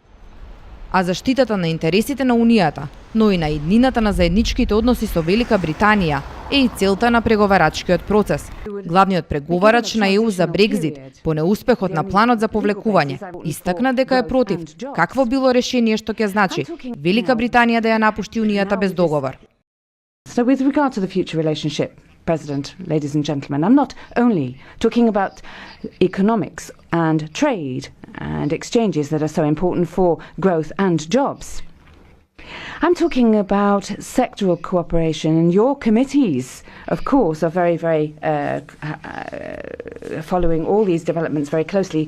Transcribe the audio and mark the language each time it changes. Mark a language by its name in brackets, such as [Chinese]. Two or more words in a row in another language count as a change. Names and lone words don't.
[Macedonian] А заштитата на интересите на Унијата, но и на иднината на заедничките односи со Велика Британија е и целта на преговарачкиот процес. Главниот преговарач на ЕУ за Брекзит, по неуспехот на планот за повлекување, истакна дека е против какво било решение што ќе значи Велика Британија да ја напушти Унијата без договор. [English] So with regard to the future relationship, President, ladies and gentlemen, I'm not only talking about economics and trade and exchanges that are so important for growth and jobs. I'm talking about sectoral cooperation, and your committees, of course, are very following all these developments very closely.